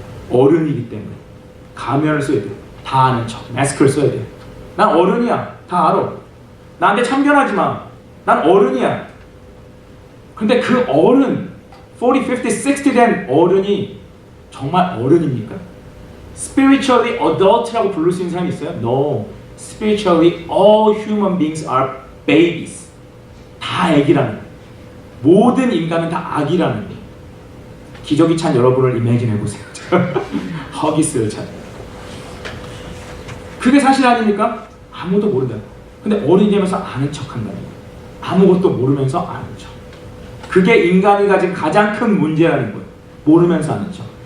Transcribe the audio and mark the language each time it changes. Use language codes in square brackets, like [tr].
[ko] 어른이기 때문에 가면을 써야 돼요. 다 아는 척, 마스크를 써야 돼요. 난 어른이야. 다 알아. 나한테 참견하지 마. 난 어른이야. 근데 그 어른, 40, 50, 60 된 어른이 정말 어른입니까? [en] Spiritually adult [ko] 라고 부를 수 있는 사람이 있어요? [en] No. Spiritually all human beings are babies. [ko] 다 애기라는 거예요. 모든 인간은 다 아기라는 거예요. 기저귀 찬 여러분을 이미지해 보세요. 허기스를 찬. 그게 사실 아닙니까? 아무도 모른다. 근데 어른이 되면서 아는 척 한다는 거예요. 아무것도 모르면서 아는 척. 그게 인간이 가진 가장 큰 문제라는 거예요. 모르면서 아는 척.